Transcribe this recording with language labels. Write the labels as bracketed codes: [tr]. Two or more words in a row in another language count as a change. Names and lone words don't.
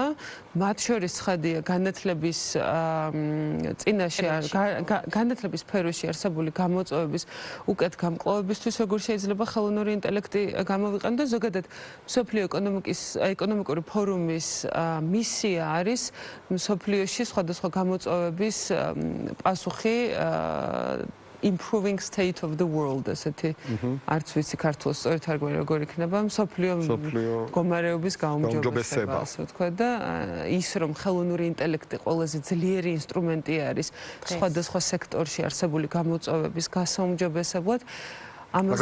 [ka] მათ შორის ცხადია განათლების განათლების სფეროში არსებული გამოწვევების უკეთ გამკლავებისთვის, როგორ შეიძლება ხელოვნური ინტელექტი გამოვიყენო და ზოგადად მსოფლიო ეკონომიკური ფორუმის მისია არის მსოფლიოში სხვადასხვა გამოწვევების პასუხი [en] improving state of the world, [ka] ასეთი არც ვიცი ქართულად სწორი თარგმანი როგორ იქნება, მსოფლიო მდგომარეობის გაუმჯობესება, ასე ვთქვა და ის რომ ხელოვნური ინტელექტი ყველაზე ძლიერი ინსტრუმენტი არის სხვადასხვა სექტორში არსებული გამოწვევების გასაუმჯობესებლად, ამაზე